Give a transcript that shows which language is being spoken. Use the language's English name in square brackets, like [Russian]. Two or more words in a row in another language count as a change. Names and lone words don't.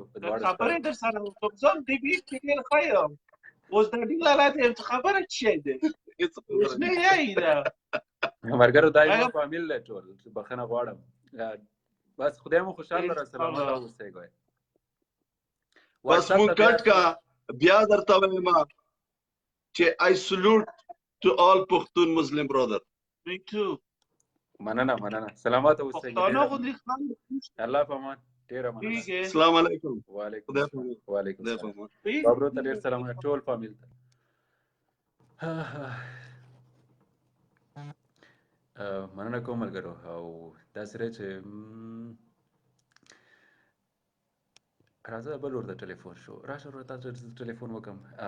[Pashto] خبرې در سره وکړم زه هم دې بیټ کې ډېر ښه یم اوس د ډېر لاته یم خبره څه شی دی اوس نه یې ده مرګرو دا یو فامیل دی ټول بخښنه غواړم بس خدای مو خوشحاله را سلامت اوسئ ګوی بس مونږ کټ کا بیا درته وایم چې [English] I salute to all Pakhtun Muslim brother. Me too. [Pashto] مننه سلامات اوسئ الله په امان ډېره مننه [Arabic] السلام علیکم وعلیکم السلام [Pashto] بابرو ته ډېر سلامونه ټول فامیل ته مننه کوم ملګرو او داسې دی چې راځه بل ورته ټلیفون شو راشه ورته تاسو ټلیفون وکړم